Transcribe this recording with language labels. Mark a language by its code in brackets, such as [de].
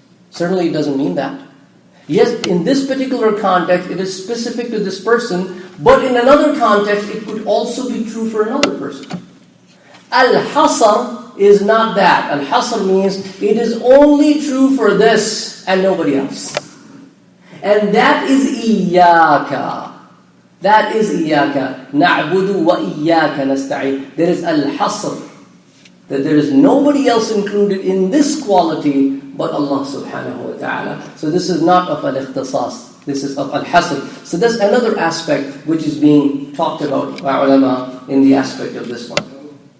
[en] Certainly it doesn't mean that. Yes, in this particular context, it is specific to this person, but in another context, it could also be true for another person. Al-hasr is not that. Al-hasr means it is only true for this and nobody else. And that is إِيَّاكَ. That is [ar] إِيَّاكَ نَعْبُدُ وَإِيَّاكَ نَسْتَعِينُ. [en] There is al-hasr, that there is nobody else included in this quality but Allah subhanahu wa ta'ala. So this is not of al-ikhtisas, this is of al-hasr. So that's another aspect which is being talked about by ulama in the aspect of this one.